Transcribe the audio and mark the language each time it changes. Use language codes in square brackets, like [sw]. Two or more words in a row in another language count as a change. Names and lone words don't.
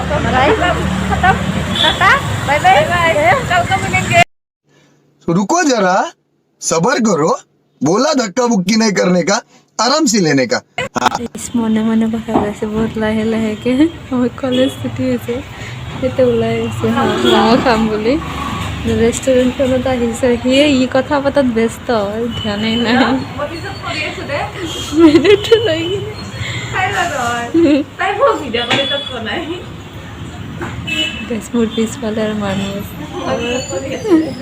[hi] खत्म टाटा [en] bye bye [hi] कल को मिलेंगे रुको जरा सबर करो बोला धक्का बुक्की नहीं करने का आराम से लेने का [as] মনে মনে কথা কৈছে বহুত লাহে লাহেকে মই কলেজ ছুটি হৈছে এতিয়া ওলাই আহিছোঁ ম'ম' খাম বুলি ৰেষ্টুৰেণ্টখনত আহিছে সিয়ে ই কথা পতাত ব্যস্ত ধ্যানেই নাই মেনুটো লৈ মোৰ পিছফালে আৰু মানুহ আছে